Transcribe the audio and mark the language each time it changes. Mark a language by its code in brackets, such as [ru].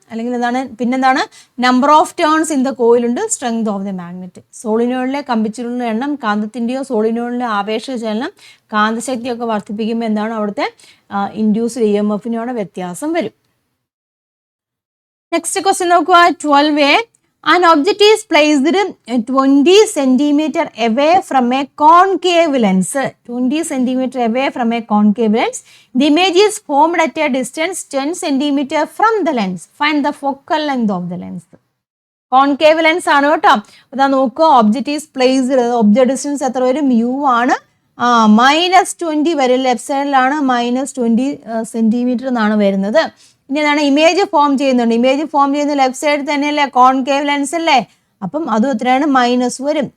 [ml] അല്ലെങ്കിൽ പിന്നെന്താണ്? [en] Number of turns in the coil ഉണ്ട്, strength of the magnet. [ml] സോളിനോയിഡിലെ കമ്പിച്ചുരുളിന്റെ എണ്ണം, കാന്തത്തിന്റെയോ സോളിനോയിഡിലെ ആപേക്ഷിക ചലനം, കാന്തശക്തിയൊക്കെ വർദ്ധിപ്പിക്കുമ്പോൾ എന്താണ് അവിടുത്തെ ഇൻഡ്യൂസ്ഡ് ഇ എം എഫിനോടെ വ്യത്യാസം വരും. നെക്സ്റ്റ് ക്വസ്റ്റ്യൻ നോക്കുക. 12A. [en] An object is placed 20 centimeter away from a concave lens. 20 centimeter away from a concave lens. The image is formed at a distance 10 centimeter from the lens. Find the focal length of the lens. [ml] Concave lens ആണ് കേട്ടോ. അതാ നോക്കുക. Object is placed. Object distance എത്ര വരും? Mu ആണ്. -20 വരും. Left സൈഡിലാണ് -20 centimetre എന്നാണ് വരുന്നത്. ഇനി ഇമേജ് ഫോം ചെയ്യുന്നുണ്ട്. ഇമേജ് ഫോം ചെയ്യുന്ന ലെഫ്റ്റ് സൈഡിൽ തന്നെയല്ലേ, കോൺകേവ് ലെൻസ് അല്ലേ. അപ്പം അതും എത്രയാണ്? മൈനസ് വരും.